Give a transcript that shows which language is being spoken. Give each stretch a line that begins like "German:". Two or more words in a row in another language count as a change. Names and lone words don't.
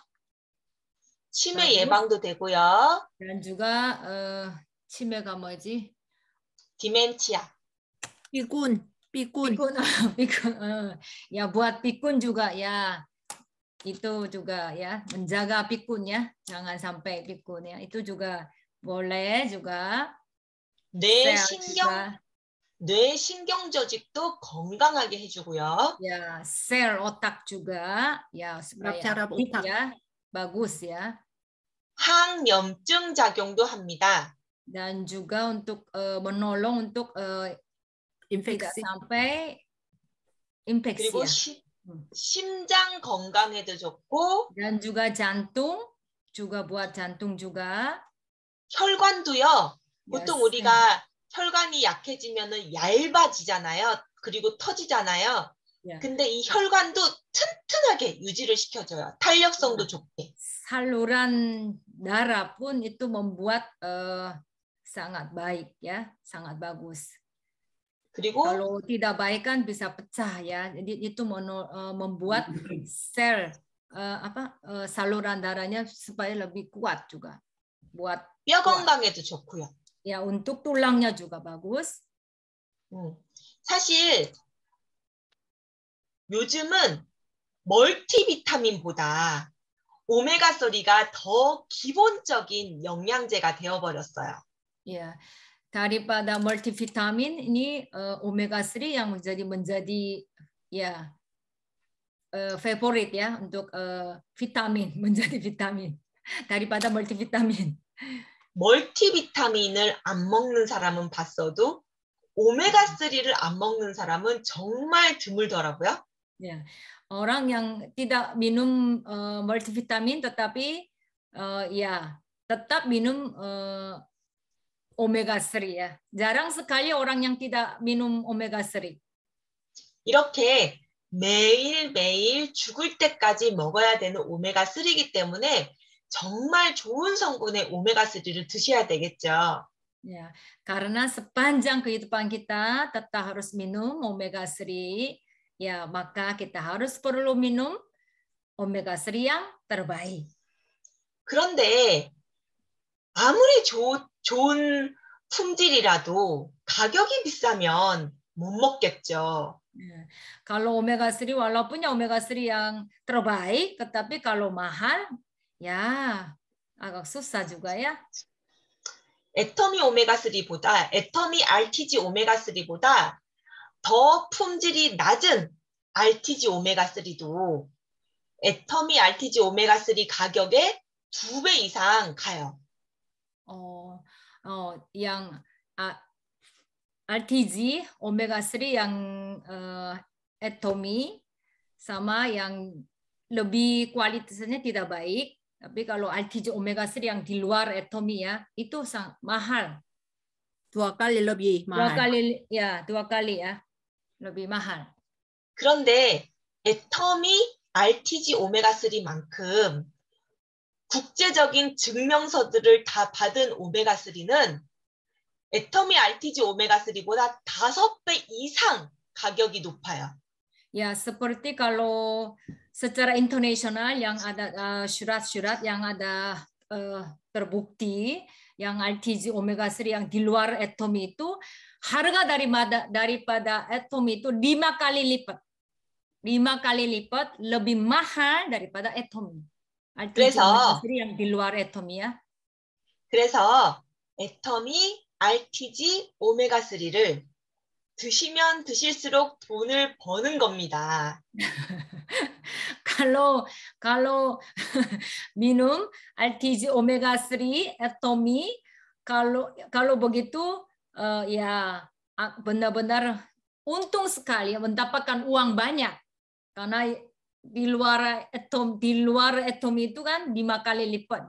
Korean: 치매 예방도 되고요.
Indonesian: Dan juga
Korean: 치매가 뭐지? 디멘치아.
Indonesian: pikun. Ya buat pikun juga ya. Itu juga ya menjaga pikun ya. Jangan sampai pikun ya. Itu juga boleh juga.
Korean: 뇌 신경 조직도 건강하게 해주고요.
Indonesian: Ya, sel otak juga ya supaya otak ya bagus ya.
Korean: 항염증 작용도 합니다.
Indonesian: Dan juga untuk menolong untuk tidak sampai infeksi.
Korean: 그리고 심장 건강에도 좋고.
Indonesian: Dan juga jantung juga buat jantung juga.
Korean: 혈관도요. 보통 우리가 혈관이 약해지면은 얇아지잖아요. 그리고 터지잖아요. 근데 이 혈관도 튼튼하게 유지를 시켜줘요. 탄력성도 좋게.
Indonesian: Saluran darah pun itu membuat sangat baik ya, sangat bagus.
Korean: 그리고
Indonesian: kalau tidak baik kan bisa pecah ya. Jadi itu membuat sel saluran darahnya supaya lebih kuat juga. Buat
Korean: 뼈 건강에도 좋고요.
Indonesian: Ya, untuk tulangnya juga bagus.
Korean: 사실 요즘은 멀티비타민보다 오메가3가 더 기본적인 영양제가 되어버렸어요.
Indonesian: Ya, daripada multivitamin ini omega 3 yang menjadi ya favorit ya untuk vitamin, menjadi vitamin daripada multivitamin.
Korean: 멀티비타민을 안 먹는 사람은 봤어도 오메가3를 안 먹는 사람은 정말 드물더라고요.
Indonesian: Ya, orang yang tidak minum multivitamin tetapi ya tetap minum omega 3 ya. Jarang sekali orang yang tidak minum omega 3.
Korean: 이렇게 매일매일 죽을 때까지 먹어야 되는 오메가3이기 때문에 정말 좋은 성분의 오메가3를 드셔야 되겠죠.
Indonesian: Ya, karena sepanjang kehidupan kita tetap harus minum omega 3, ya maka kita harus perlu minum omega 3 yang terbaik.
Korean: 그런데 아무리 좋은 품질이라도 가격이 비싸면 못 먹겠죠.
Indonesian: Ya, kalau omega 3 walaupun omega 3 yang terbaik, tetapi kalau mahal ya agak susah juga ya.
Korean: 애터미 오메가3보다 애터미 RTG 오메가3보다 더 품질이 낮은 RTG 오메가3도 애터미 RTG 오메가3 가격의 2배 이상 가요.
Indonesian: Yang RTG omega 3 yang atomi sama yang lebih kualitasnya tidak baik. Tapi kalau RTG omega 3 yang di luar atomi ya, itu sangat mahal. 2 kali lebih mahal. 2 kali ya. Lebih mahal.
Korean: 그런데 애터미 RTG 오메가3만큼 국제적인 증명서들을 다 받은 오메가3는 애터미 RTG 오메가3보다 5배 이상 가격이 높아요.
Indonesian: Ya, seperti kalau secara internasional yang ada surat-surat yang ada terbukti yang RTG omega 3 yang di luar atomi itu harga daripada atomi itu 5 kali lipat. 5 kali lipat lebih mahal daripada atomi. RTG omega 3 yang di luar atomi ya.
Korean: 그래서 애터미 RTG 오메가3를 드시면 드실수록 돈을 버는 겁니다.
Indonesian: kalau minum RTG omega 3 atomi, kalau begitu ya benar-benar untung sekali mendapatkan uang banyak, karena di luar atom itu kan 5 kali lipat.